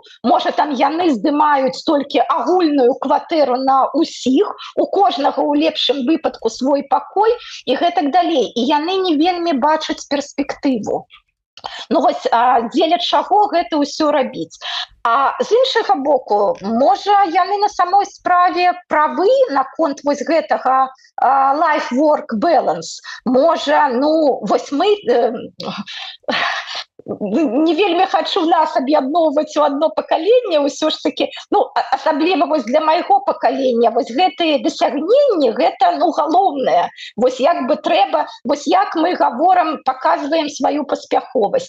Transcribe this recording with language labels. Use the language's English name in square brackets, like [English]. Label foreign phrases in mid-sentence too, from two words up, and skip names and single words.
[Belarusian] Можа, там яны здымаюць толькі агульную кватэру на ўсіх, у кожнага ў лепшым выпадку свой пакой і гэтак далей. І яны не вельмі бачаць перспектыву. Вось дзеля чаго гэта ўсё рабіць. А з іншага боку, можа, яны на самой справе правы наконт вось гэтага [English] life-work balance. [Belarusian] Можа, вось мы не вельмі хачу нас аб'ядноўваць у адно пакаленне, ўсё ж такі, асабліва вось для майго пакалення, вось гэтыя дасягненні, гэта, галоўнае. Вось як бы трэба, вось як мы гаворам, паказваем сваю паспяховасць.